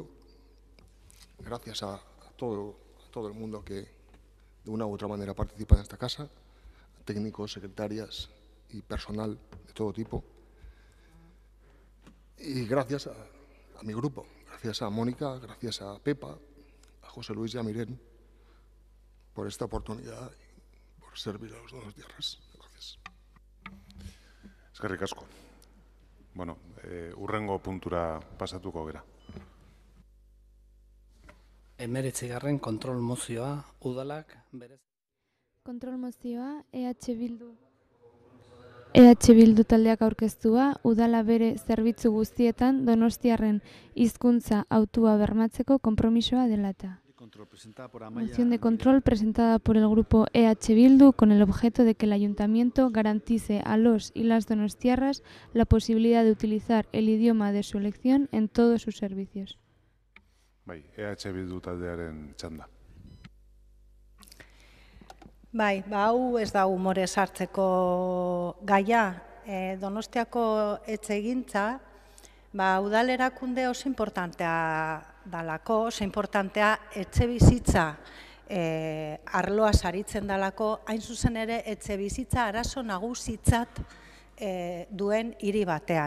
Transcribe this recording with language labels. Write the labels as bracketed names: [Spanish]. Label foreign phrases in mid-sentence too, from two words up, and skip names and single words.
[Spanish] Gracias a todo el mundo que de una u otra manera participa en esta casa, técnicos, secretarias y personal de todo tipo. Y gracias a mi grupo, gracias a Mónica, gracias a Pepa, a José Luis y a Miren por esta oportunidad y por servir a los donostiarras. Gracias. [Basque] Eskerrik asko. Bueno, hurrengo puntura pasatuko gera. 19. kontrol mozioa, udalak berez. Kontrol mozioa, EH Bildu taldeak aurkeztua, udala bere zerbitzu guztietan Donostiarren hizkuntza hautua bermatzeko konpromisoa dela eta. [Spanish] Moción de control presentada por el grupo EH Bildu con el objeto de que el ayuntamiento garantice a los y las donostiarras la posibilidad de utilizar el idioma de su elección en todos sus servicios. [Basque] Bai, EH Bildu taldearen txanda. Bai, hau ez da humore sartzeko gaia. Donostiako etxegintza, udal erakunde oso importantea dalako, oso importantea etxe bizitza arloa saritzen dalako, hain zuzen ere etxe bizitza arazo nagusitzat duen hiri batean.